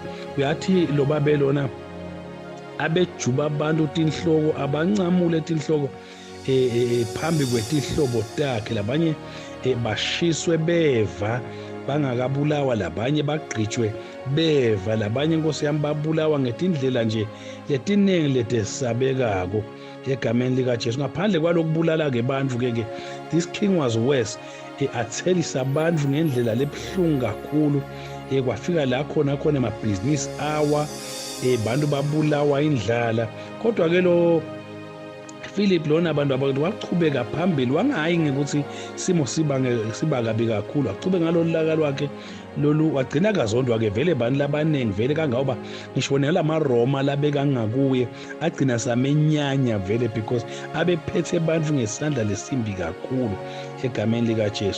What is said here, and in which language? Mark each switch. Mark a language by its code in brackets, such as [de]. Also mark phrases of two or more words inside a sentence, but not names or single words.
[ss] Uyathi lo babelona abejuba abantu tinhloko abancamule tinhloko phambi kwetihlobo takhe, labanye bashiswe beva bangakabulawa, labanye bagqitshwe beva, labanye Nkosi yami babulawa ngetindlela nje letiningi letesabekako egameni likaJesu. Ngaphandle kwalokubulala-ke bantu-ke [en] this king was worse, [ss] athelisa abantu ngendlela lebuhlungu kakhulu. Kwafika la khona emabhizinisi awa, bantu babulawa indlala. Kodwa-ke lo Philip lona abantu wachubeka phambili, wangayi ngekuthi simo siba kabi kakhulu, wachubeka ngalolu laka lwakhe lolu, wagcina kazondwa-ke vele abantu labaningi vele kangangoba ngisho nalamaroma labeka ngakuye agcina samenyanya vele because abephethe abantu ngesandla lesimbi kakhulu egameni likaJesu.